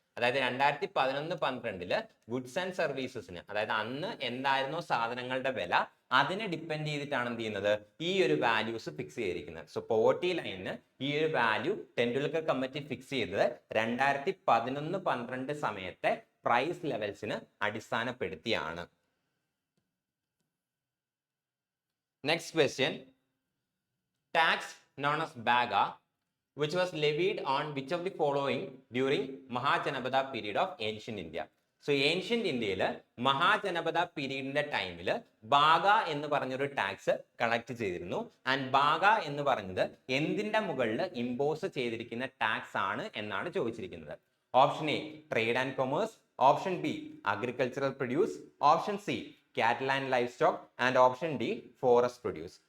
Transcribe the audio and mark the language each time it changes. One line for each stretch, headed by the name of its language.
Malayalam: അതായത് 2011-12 goods and സർവീസസിന്, അതായത് അന്ന് എന്തായിരുന്നോ സാധനങ്ങളുടെ വില അതിനെ ഡിപ്പെൻഡ് ചെയ്തിട്ടാണ് എന്ത് ചെയ്യുന്നത്, ഈ ഒരു വാല്യൂസ് ഫിക്സ് ചെയ്തിരിക്കുന്നത്. സോ പോവർട്ടി ലൈനിന് ഈ ഒരു വാല്യൂ ടെൻഡുൽക്കർ കമ്മിറ്റി ഫിക്സ് ചെയ്തത് 2011-12 സമയത്തെ പ്രൈസ് ലെവൽസിന് അടിസ്ഥാനപ്പെടുത്തിയാണ്.
English: Next question, tax known as Baga, which was levied on which of the following during Mahajanabada period of ancient India?
Malayalam: So ancient ഇന്ത്യയിൽ മഹാജനപദ പീരീഡിന്റെ ടൈമിൽ ബാഗ എന്ന് പറഞ്ഞൊരു ടാക്സ് കളക്ട് ചെയ്തിരുന്നു. ആൻഡ് ബാഗ എന്ന് പറഞ്ഞത് എന്തിന്റെ മുകളിൽ ഇമ്പോസ് ചെയ്തിരിക്കുന്ന ടാക്സ് ആണ് എന്നാണ് ചോദിച്ചിരിക്കുന്നത്.
English: Option A trade and commerce, option B agricultural produce, option C cattle and livestock, and option D forest produce.